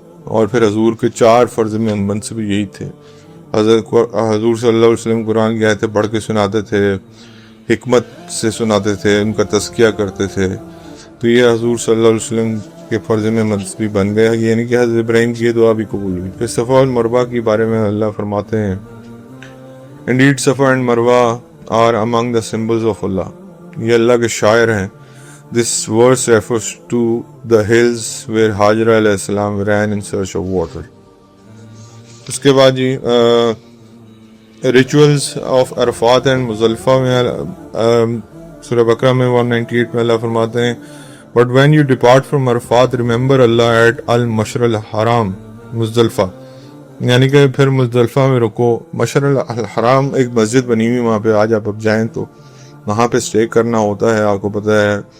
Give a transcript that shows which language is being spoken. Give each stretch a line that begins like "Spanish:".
Urdu: اور پھر حضور کے 4 فرض منصب یہی تھے۔ حضور صلی اللہ علیہ وسلم قرآن کی آیتیں پڑھ کے سناتے تھے، حکمت سے سناتے تھے، ان کا تزکیہ کرتے تھے، تو یہ حضور صلی اللہ علیہ وسلم کے فرض میں منصبی بن گیا، یعنی کہ حضرت ابراہیم کی یہ دعا بھی قبول ہوئی۔ پھر صفا اور مروہ کے بارے میں اللہ فرماتے ہیں
English: Indeed Safa and Marwa are among the symbols of Allah.
Urdu: یہ اللہ کے شاعر ہیں۔
English: This verse refers to the hills where Hajra علیہ السلام ran in search of water.
Urdu: اس کے بعد جی
English: rituals of
Urdu: عرفات and مزدلفہ میں سورہ بقرہ میں 198 میں اللہ فرماتے ہیں
English: But when you depart from Arafat, remember Allah at al-Mashar al-Haram,
Urdu: مزدلفہ، یعنی کہ پھر مزدلفہ میں رکو۔ مشر الحرام ایک مسجد بنی ہوئی وہاں پہ، آج آپ اب جائیں تو وہاں پہ اسٹے کرنا ہوتا ہے، آپ کو پتہ ہے